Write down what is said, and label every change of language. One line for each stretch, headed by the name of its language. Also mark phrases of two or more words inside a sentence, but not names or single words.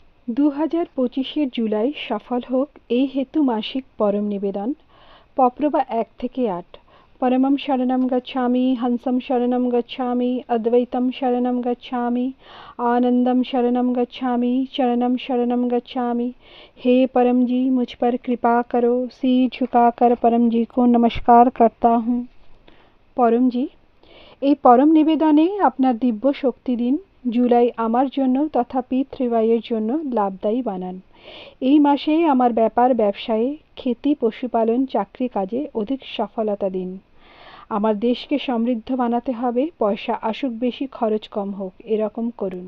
Bangla: 2025 জুলাই সফল হোক এই হেতু মাসিক পরম নিবেদন। পপ্রভা 1 থেকে 8।
Sanskrit: পরমম শরণম গচ্ছামি, হংসম শরণম গচ্ছামি, অদ্বৈতম শরণম গচ্ছামি, आनंदम शरणम गच्छामि, चरणम शरणम गच्छामि।
Hindi: हे परम जी, मुझ पर कृपा करो। सिर झुकाकर परम जी को नमस्कार करता हूँ। परम जी,
Bangla: এই পরম নিবেদনে আপনার দিব্য শক্তি দিন। জুলাই আমার জন্য তথা পি3ওয়াইয়ের জন্য লাভদায়ী বানান। এই মাসে আমার ব্যাপার ব্যবসায়ে, খেতি, পশুপালন, চাকরি কাজে অধিক সফলতা দিন। আমার দেশকে সমৃদ্ধ বানাতে হবে, পয়সা আসুক বেশি, খরচ কম হোক, এরকম করুন।